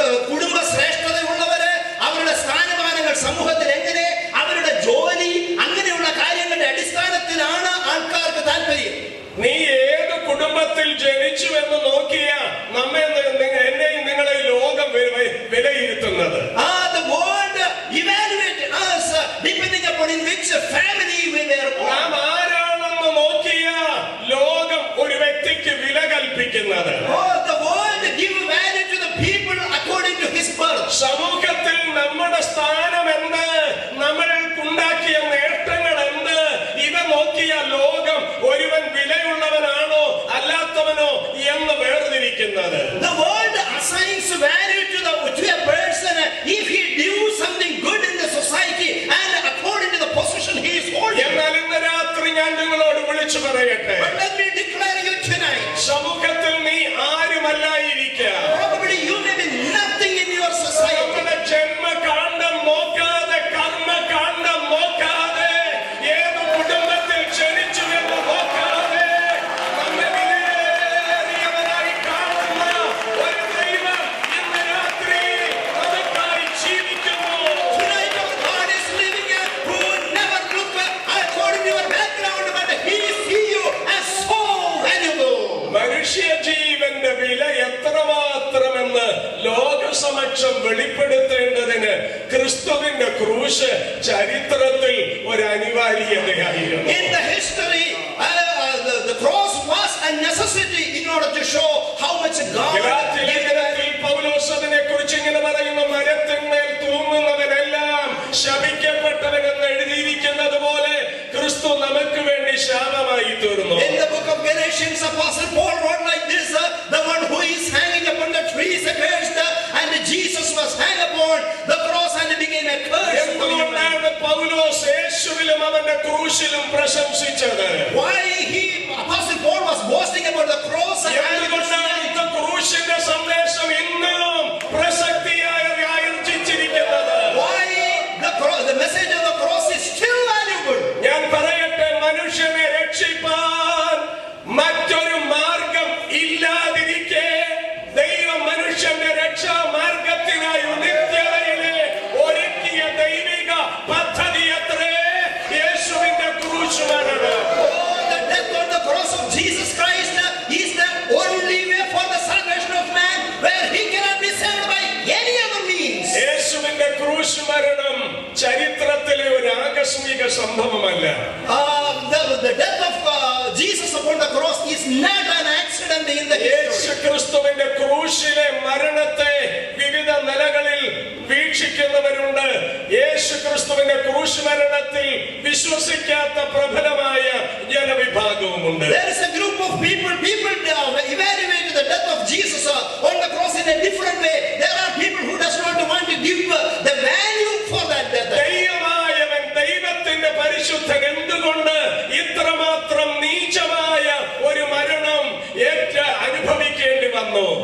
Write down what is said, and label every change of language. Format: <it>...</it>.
<ml>കുടുംബ ശ്രേഷ്ഠതയുള്ളവര്, അവരുടെ സ്ഥാനമാനങ്ങൾ സമൂഹത്തിൽ എങ്ങനെ, അവരുടെ ജോലി, അങ്ങനെയുള്ള കാര്യങ്ങളുടെ അടിസ്ഥാനത്തിലാണ് ആൾക്കാർക്ക് താല്പര്യം. നീ ഏത് കുടുംബത്തിൽ ജനിച്ചു എന്ന് നോക്കിയ എന്നെയും നിങ്ങളെ ലോകം വിലയിരുത്തുന്നത്.</ml> <en>The world evaluated us depending upon in which family we were born.</en> <ml>നാം ആരാണെന്ന് നോക്കിയ ലോകം ഒരു വ്യക്തിക്ക് വില കൽപ്പിക്കുന്നത്.</ml> <en>The world give value to the people according to his birth.</en> <ml>സമൂഹത്തിൽ നമ്മുടെ സ്ഥാനം എന്ത്, നമ്മൾക്കുണ്ടാക്കിയ നേട്ടങ്ങൾ എന്ത്, ഇവ നോക്കിയ ലോകം ഒരുവൻ വിലയുള്ളവനാണോ അല്ലാത്തവനോ എന്ന് വേർതിരിക്കുന്നത്.</ml> <en>The world assigns value to a person if he do something good in the society and according to the position he is holding.</en> <ml>എന്നാൽ ഇന്ന് രാത്രി ഞാൻ നിങ്ങളോട് വിളിച്ചു പറയട്ടെ,</ml> <en>But let me declare you tonight,</en> <ml>സമൂഹത്തിൽ നീ ആരുമല്ലായിരിക്കാം.</ml> <en>probably you may be nothing in your society.</en> <ml>നമ്മുടെ ജന്മകാണ്ഡം നോക്കാതെ, കർമ്മകാണ്ഡം നോക്കാതെ, ഏത് കുടുംബത്തിൽ ജനിച്ചു എന്ന് നോക്കാതെ, നമ്മെ വിലയേറിയവരായി കാണുന്ന ഒരു ദൈവം ഇന്ന് രാത്രി നമുക്കായി ജീവിക്കുന്നു.</ml> <en>Tonight our God is living who never look according to your background, but he sees you as so valuable.</en> <ml>മനുഷ്യജീവന്റെ വില എത്രമാത്രമെന്ന് ലോകസമക്ഷം വെളിപ്പെടുത്തേണ്ടതിന് ക്രിസ്തുവിന്റെ ക്രൂശ് ചരിത്രത്തിൽ ഒരു അനിവാര്യതയായിരുന്നു.</ml> <en>In the history, the cross was a necessity in order to show how much God</en> <ml>ഗലാത്യലേഖനത്തിൽ പൗലോസ് അതിനെക്കുറിച്ച് ഇങ്ങനെ പറയുന്നു, മരത്തിന്മേൽ തൂങ്ങുന്നവനെല്ലാം ശപിക്കപ്പെട്ടവനെന്ന് എഴുതിയിരിക്കുന്നത് പോലെ ക്രിസ്തു നമുക്ക് വേണ്ടി ശാപമായി തീർന്നു.</ml> <en>In the book of Galatians, Apostle Paul wrote like this, the one who is hanging upon the tree is accursed, and Jesus was hanged upon the cross and became a curse.</en> <ml>എന്തുകൊണ്ടാണ് പൗലോസ് യേശുവിലും അവന്റെ ക്രൂശിലും പ്രശംസിച്ചത്?</ml> <en>Why Apostle Paul was boasting about the cross and</en> <ml>എന്തുകൊണ്ടാണ് ക്രൂശിന്റെ സന്ദേശം ഇന്നും പ്രസക്തിയായി ആർജിച്ചിരിക്കുന്നത്?</ml> <en>why the message of the cross is still valuable?</en> <ml>ഞാൻ പറയട്ടെ, മനുഷ്യനെ രക്ഷിപ്പാൻ മറ്റൊരു മാർഗം ഇല്ലാതിരിക്കെ ദൈവം മനുഷ്യന്റെ രക്ഷാമാർഗത്തിനായി നിത്യതയിലെ ഒരുക്കിയ ദൈവിക പദ്ധതി അത്രേ യേശുവിന്റെ ക്രൂശുമരണം.</ml> <en>The death on the cross of Jesus Christ is the only way for the salvation of man, where he cannot be saved by any other means.</en> <ml>യേശുവിന്റെ ക്രൂശുമരണം ചരിത്രത്തിലെ ഒരു ആകസ്മിക സംഭവമല്ല.</ml> <en>The death of Jesus upon the cross is not an accident in the</en> <ml>Yeshu</ml> <en>history.</en> <ml>ക്രിസ്തുവിന്റെ ക്രൂശിലെ മരണത്തെ വിവിധ നിലകളിൽ വീക്ഷിക്കുന്നവരുണ്ട്. യേശു ക്രിസ്തുവിന്റെ ക്രൂശ് മരണത്തിൽ വിശ്വസിക്കാത്ത പ്രബലമായ ജനവിഭാഗവുമുണ്ട്.</ml> <en>There is a group of people evaluate the death of Jesus on the cross in a different way. There are people who does not want to give the value for that death.</en> <ml>ദൈവമായവൻ, ദൈവത്തിന്റെ പരിശുദ്ധൻ എന്തുകൊണ്ട് ഇത്രമാത്രം നീചമായ ഒരു മരണം അനുഭവിക്കേണ്ടി വന്നു?</ml>